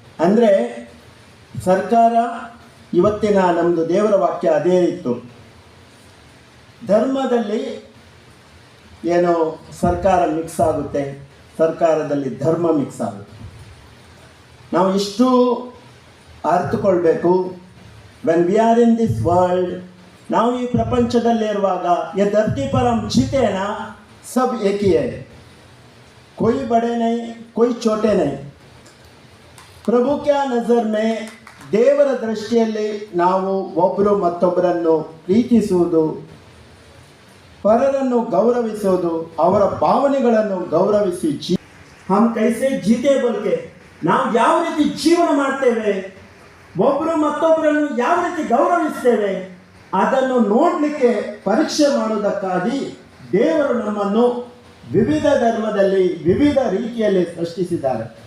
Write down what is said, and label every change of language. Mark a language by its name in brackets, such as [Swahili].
[Kannada] ಅಂದರೆ ಸರ್ಕಾರ ಇವತ್ತಿನ ನಮ್ಮದು ದೇವರ ವಾಕ್ಯ ಅದೇ ಇತ್ತು. ಧರ್ಮದಲ್ಲಿ ಏನೋ ಸರ್ಕಾರ ಮಿಕ್ಸ್ ಆಗುತ್ತೆ, ಸರ್ಕಾರದಲ್ಲಿ ಧರ್ಮ ಮಿಕ್ಸ್ ಆಗುತ್ತೆ. ನಾವು ಇಷ್ಟು ಅರ್ಥಕೊಳ್ಬೇಕು. [English] when we are in this world, [Kannada] ನಾವು ಈ ಪ್ರಪಂಚದಲ್ಲಿರುವಾಗ [Hindi] ये धरती पर हम जीते हैं ना, सब एक ही है, कोई बड़े नहीं कोई छोटे नहीं. ಪ್ರಭು ಕ್ಯಾ ನಜರ್ ಮೇ [Kannada] ದೇವರ ದೃಷ್ಟಿಯಲ್ಲಿ ನಾವು ಒಬ್ಬರು ಮತ್ತೊಬ್ಬರನ್ನು ಪ್ರೀತಿಸುವುದು, ಪರರನ್ನು ಗೌರವಿಸುವುದು, ಅವರ ಭಾವನೆಗಳನ್ನು ಗೌರವಿಸಿ [Hindi] ಹಮ್ ಕೈಸೆ ಜೀತೆ ಬೋಲ್ಕೆ [Kannada] ನಾವು ಯಾವ ರೀತಿ ಜೀವನ ಮಾಡ್ತೇವೆ, ಒಬ್ಬರು ಮತ್ತೊಬ್ಬರನ್ನು ಯಾವ ರೀತಿ ಗೌರವಿಸ್ತೇವೆ ಅದನ್ನು ನೋಡಲಿಕ್ಕೆ ಪರೀಕ್ಷೆ ಮಾಡುವುದಕ್ಕಾಗಿ ದೇವರು ನಮ್ಮನ್ನು ವಿವಿಧ ಧರ್ಮದಲ್ಲಿ ವಿವಿಧ ರೀತಿಯಲ್ಲಿ ಸೃಷ್ಟಿಸಿದ್ದಾರೆ.